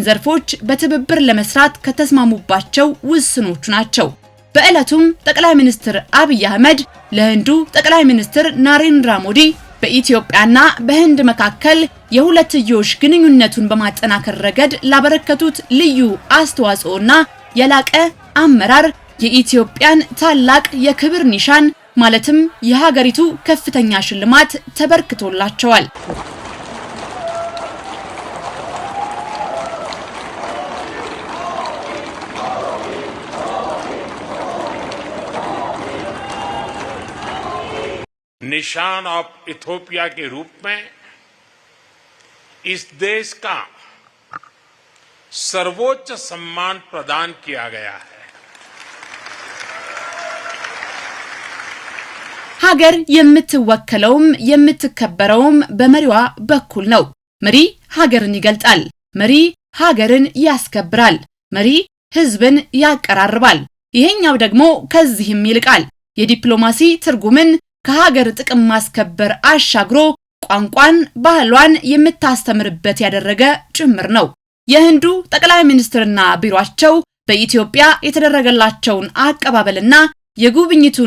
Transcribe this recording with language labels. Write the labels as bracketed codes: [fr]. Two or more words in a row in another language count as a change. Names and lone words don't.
[am] ዘርፎች በትብብር ለመስራት ከተስማሙባቸው ውስኖቹ ናቸው። በዕለቱም ጠቅላይ ሚኒስትር አብይ አህመድ ለህንዱ ጠቅላይ ሚኒስትር ናሬንድራ ሞዲ በኢትዮጵያና በህንድ መካከል የሁለትዮሽ ግንኙነቱን በማጠናከር ረገድ ላበረከቱት ልዩ አስተዋጽኦና የላቀ አመራር የኢትዮጵያን ታላቅ የክብር ኒሻን ማለትም የሀገሪቱ ከፍተኛ ሽልማት ተበርክቶላቸዋል። [hi] निशान ऑफ इथियोपिया के रूप में इस देश का सर्वोच्च सम्मान प्रदान किया गया है। [am] ሀገር የምትወከለውም የምትከበረውም በመሪዋ በኩል ነው። መሪ ሀገርን ይገልጣል። መሪ ሀገርን ያስከብራል። መሪ ህዝብን ያቀራርባል። ይሄኛው ደግሞ ከዚህም ይልቃል። የዲፕሎማሲ ትርጉምን ከሀገር ጥቅም ማስከበር አሻግሮ ቋንቋን፣ ባህሏን የምታስተምርበት ያደረገ ጭምር ነው። የህንዱ ጠቅላይ ሚኒስትርና ቢሮአቸው በኢትዮጵያ የተደረገላቸውን አቀባበልና የጉብኝቱን